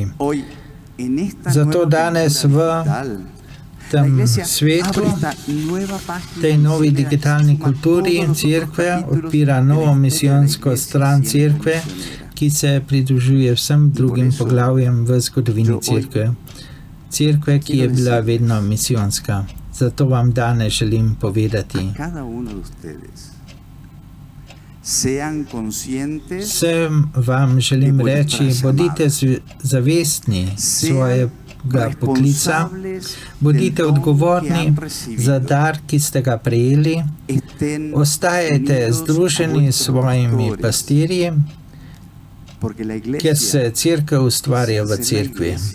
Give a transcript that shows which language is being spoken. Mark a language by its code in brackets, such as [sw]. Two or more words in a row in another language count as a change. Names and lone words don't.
[sl] Zato danes v tem svetu, tej novi digitalni kulturi cerkve odpira novo misijonsko stran cerkve, ki se pridružuje vsem drugim poglavjem v zgodovini cerkve. Cerkve, ki je bila vedno misijonska. Zato vam danes želim povedati. [es] Cada uno de ustedes sean conscientes. [sl] Vsem vam želim reči, bodite zavestni svojega poklica, bodite odgovorni za dar, ki ste ga prejeli, ostajajte združeni s svojimi pastirji, ker se cerkev ustvarja v cerkvi.